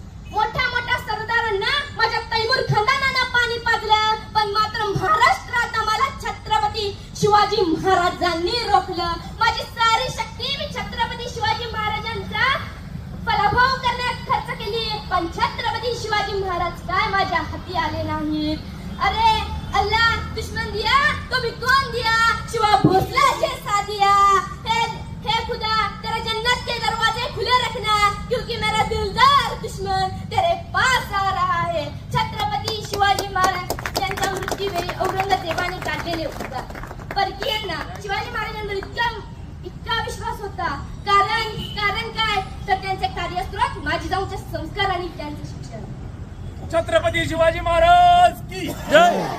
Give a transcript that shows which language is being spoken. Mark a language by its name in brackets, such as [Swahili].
[Marathi] मोठ्या सरदारांना माझ्या तैमूर खानानं पाणी पाजलं, पण मात्र महाराष्ट्रात आम्हाला छत्रपती शिवाजी महाराजांनी रोखलं. माझी सारी शक्ती मी छत्रपती शिवाजी महाराजांचा पराभव करण्यात खर्च केली, पण छत्रपती शिवाजी महाराज काय माझ्या हाती आले नाहीत. [Hindi] अरे अल्लाह दुश्मन दिया तो भी कौन दिया, शिवा भोसला जैसा दिया. हे खुदा तेरा जन्नत के दरवाजे खुले रखना, क्योंकि मेरा दिलदार दुश्मन तेरे पास आ रहा है. [Marathi] छत्रपती शिवाजी महाराज यांच्या मृत्यूवेळी औरंगजेबाने काढलेले होता. परकीयांना शिवाजी महाराजांवर इतका विश्वास होता. कारण काय तर त्यांचे कार्यस्त्रोत माझी जाऊचे संस्कार आणि त्यांचे शिक्षण. [Hindi] छत्रपती शिवाजी महाराज की जय.